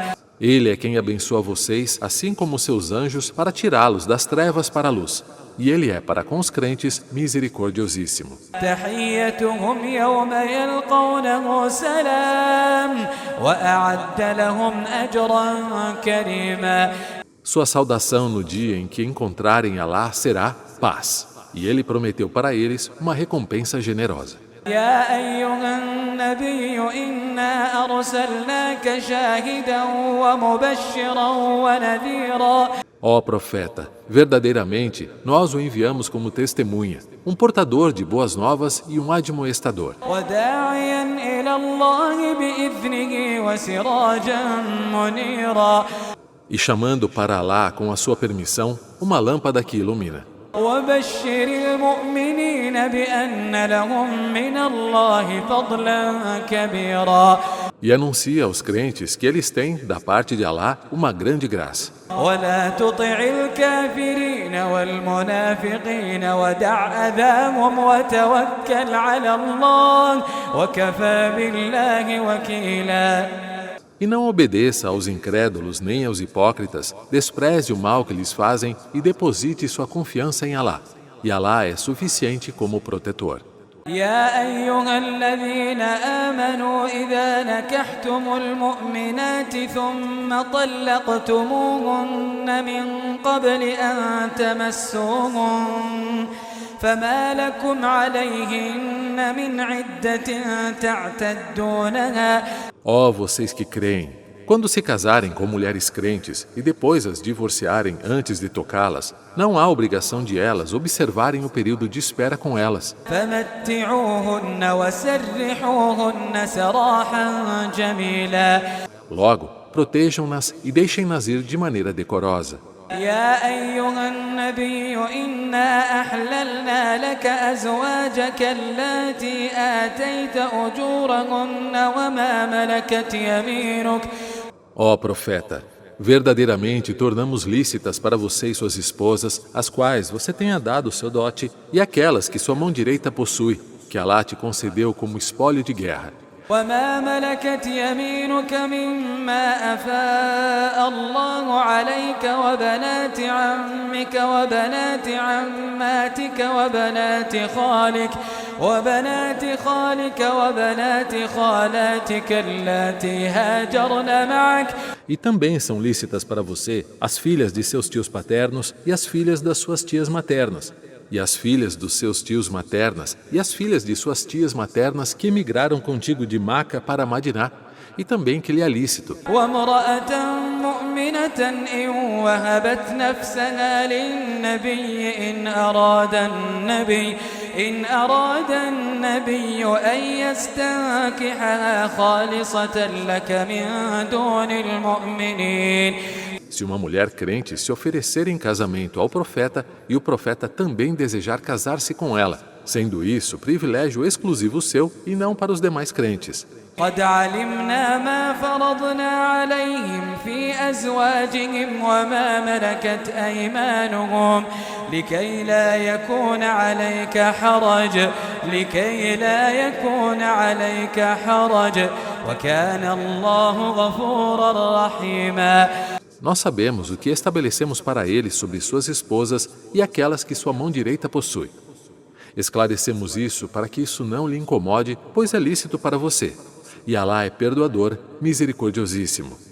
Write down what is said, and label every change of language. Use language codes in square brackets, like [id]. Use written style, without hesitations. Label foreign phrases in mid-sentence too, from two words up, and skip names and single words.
[pt] Ele é quem abençoa vocês, assim como seus anjos, para tirá-los das trevas para a luz. E Ele é, para com os crentes, misericordiosíssimo. [ar] تحيتهم يوم يلقونه سلام وأعد لهم أجرا كريما. [pt] Sua saudação no dia em que encontrarem Allah será paz. E Ele prometeu para eles uma recompensa generosa. [ar] يا أيها النبي إنا أرسلناك شاهدا ومبشرا ونذيرا. [pt] Ó profeta, verdadeiramente nós o enviamos como testemunha, um portador de boas novas e um admoestador. [ar] وداعيا إلى الله بإذنه وسراجا منيرا. [pt] E chamando para Allah com a sua permissão, uma lâmpada que ilumina. [ar] وبشر المؤمنين بأن لهم من الله فضلا كبيرا. [pt] E anuncia aos crentes que eles têm, da parte de Allah, uma grande graça. [ar] ولا تطع الكافرين والمنافقين ودع أذاهم وتوكل على الله وكفى بالله وكيلا. [pt] E não obedeça aos incrédulos nem aos hipócritas, despreze o mal que lhes fazem e deposite sua confiança em Allah. E Allah é suficiente como protetor. [ar] يا أيها الذين آمنوا إذا نكحتم المؤمنات ثم طلقتموهن من قبل أن تمسوهن فما لكم عليهن من عدة تعتدونها. [pt] Ó vocês que creem, quando se casarem com mulheres crentes e depois as divorciarem antes de tocá-las, não há obrigação de elas observarem o período de espera com elas. [ar] فمتعوهن وسرحوهن سراحا جميلا. [pt] Logo, protejam-nas e deixem-nas ir de maneira decorosa. [ar] يا أيها النبي إنا أحللنا لك أزواجك اللاتي آتيت أجورهن وما ملكت يمينك. [pt] Ó profeta, verdadeiramente tornamos lícitas para você e suas esposas, as quais você tenha dado seu dote, e aquelas que sua mão direita possui, que Allah te concedeu como espólio de guerra. [ar] وما ملكت يمينك مما أفاء الله عليك وبنات عمك وبنات عماتك وبنات خالك وبنات خالك وبنات خالاتك اللاتي هاجرن معك. [pt] E também são lícitas para você as filhas de seus tios paternos e as filhas das suas tias maternas, e as filhas dos seus tios maternas e as filhas de suas tias maternas que emigraram contigo de Maca para Madiná, e também que lhe é lícito. [ar] وامرأة مؤمنة إن وهبت نفسها للنبي إن أراد النبي أن يستنكحها خالصة لك من دون المؤمنين. [pt] Se uma mulher crente se oferecer em casamento ao profeta e o profeta também desejar casar-se com ela, sendo isso privilégio exclusivo seu e não para os demais crentes. [ar] قد علمنا ما فرضنا عليهم في أزواجهم وما ملكت أيمانهم لكي لا يكون عليك حرج وكان الله غفورا رحيما. [pt] Nós sabemos o que estabelecemos para eles sobre suas esposas e aquelas que sua mão direita possui. Esclarecemos isso para que isso não lhe incomode, pois é lícito para você. E Alá é perdoador, misericordiosíssimo.